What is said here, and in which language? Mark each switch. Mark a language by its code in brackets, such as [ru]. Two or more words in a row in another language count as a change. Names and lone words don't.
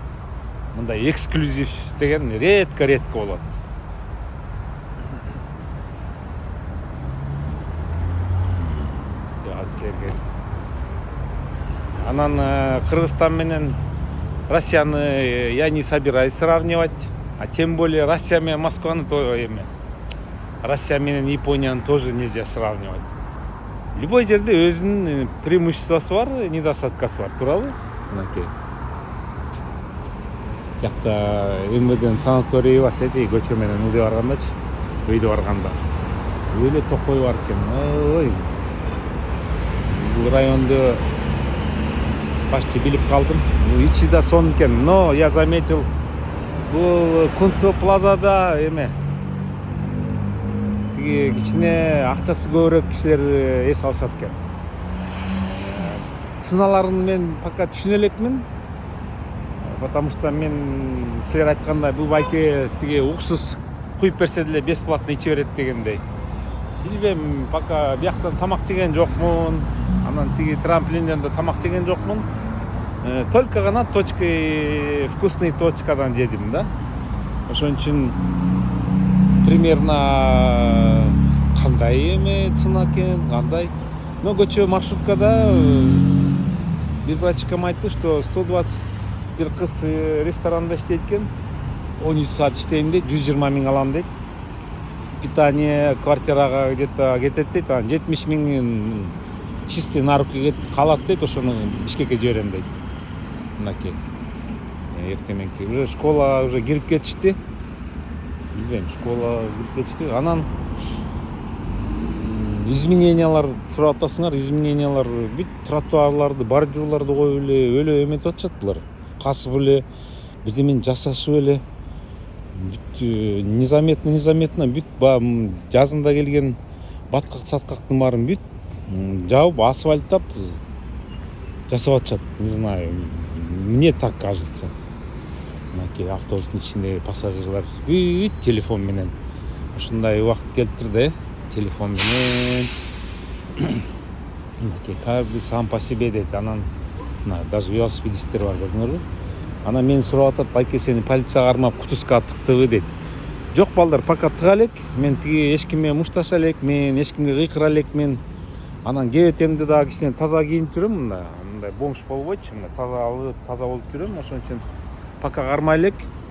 [ky] Мындай эксклюзив деген редко болот. Анан Кыргызстан менен Россияны [ru] я не собираюсь сравнивать, а тем более [ky] Россия менен Москваны, то эме. Россия менен Японияны [ru] тоже нельзя сравнивать. [ky] Любой жерде өзүнүн преимуществосу бар, недостаткасы бар, туурабы? Мынакей. Жакта МВДнын санаторийи бар деди, көчө менен ылдый баргандачы, өйдө барганда. Өлө токой бар экен. Ой. Бул районду почти билип калдым. Ичи да сонун экен. [ru] Но я заметил, [ky] бул Кунцево плазада эме тиги кичине акчасы көбүрөөк кишилер эс алышат экен. Ценаларын мен пока түшүнө элекмин. Потому что мен силер айткандай бул байке тиги уксус куюп берсе деле бесплатно иче берет дегендей. Билбейм, пока бияктан тамак жеген жокмун. Анан тиги трамплинден да тамак жеген жокмун. Только гана [ru] точкой, вкусный [ky] точкадан жедим да. Ошон үчүн примерно кандай эме цена экен, кандай. Но көчө маршруткада бир врачкам айтты, что 120 бир кыз ресторанда иштейт экен. 13 саат иштейм дейт, 120 миң алам дейт. Питание квартирага где-то кетет дейт, 70 миң [ru] чистый на руки [ky] калат дейт, ошону Бишкекке жиберем дейт. Мынакей. эртең мененки уже школага уже кирип кетишти. Билбейм, школага кирип кетишти. Анан изменениялар сурап атасыңар, изменениялар бүт тротуарларды, бордюрларды коюп эле өлө эметип атышат булар. Касып эле бирдемени жасашып эле бүт незаметно бүт жазында келген баткак саткактын баарын бүт жабып асфальттап жасап атышат. [ru] Не знаю, мне так кажется. [ky] Мынакей автобустун ичиндеги пассажирлар бүт телефон менен ушундай убакыт келиптир да, телефон менен. Мынакей [ru] каждый сам по себе [ky] дейт. Анан даже велосипедисттер бар, көрдүңөрбү? Анан мени сурап атат, байке сени полицияга кармап кутузка тыктыбы дейт. Жок балдар, пока тыга элек, мен тиги эч ким менен мушташа элек, мен эч кимге кыйкыра элекмин. Анан кебетемди дагы кичине таза кийинип жүрөм, мындай бомж болбойчу, мына таза болуп жүрөм, ошон үчүн пока кармай элек.